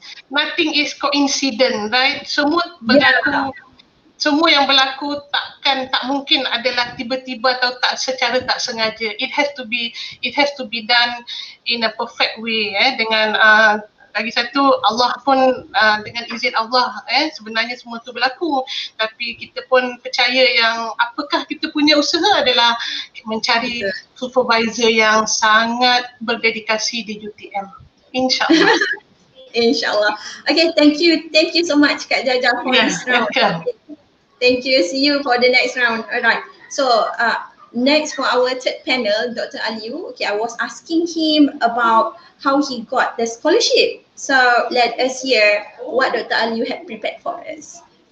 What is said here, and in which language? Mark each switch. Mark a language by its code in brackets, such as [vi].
[en] Nothing is coincident, right? [ms] Semua berlaku. Semua yang berlaku tak mungkin adalah tiba-tiba atau secara tak sengaja. [en] It has to be done in a perfect way. [ms] Dengan lagi satu, Allah pun dengan izin Allah sebenarnya semua tu berlaku. Tapi kita pun percaya yang apakah kita punya usaha adalah mencari supervisor yang sangat berdedikasi di UTM. InsyaAllah. InsyaAllah. [en] Okay, thank you so much Kak Jaja for this round. Thank you. See you for the next round. Alright. So next for our third panel, Dr. Aliu. Okay, I was asking him about how he got the scholarship. So let us hear what Dr. Aliu had prepared for us.